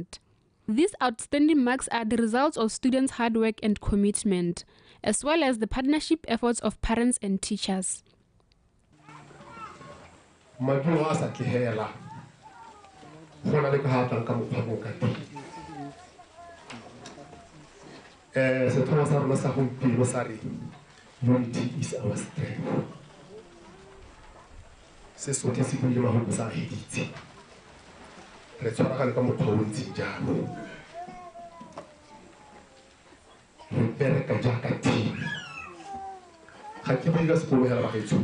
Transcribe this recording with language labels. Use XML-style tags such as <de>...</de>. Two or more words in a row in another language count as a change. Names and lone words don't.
<en>These outstanding marks are the results of students' hard work and commitment, as well as the partnership efforts of parents and teachers. Unity is our strength.</en> <tn>Se sote si pele maholo sa heditse. Re tshwaragane ka mokgwa o ntseng jalo. Re bereka jaaka team. Ga ke ba sekolo hela ba gaetsho.</tn>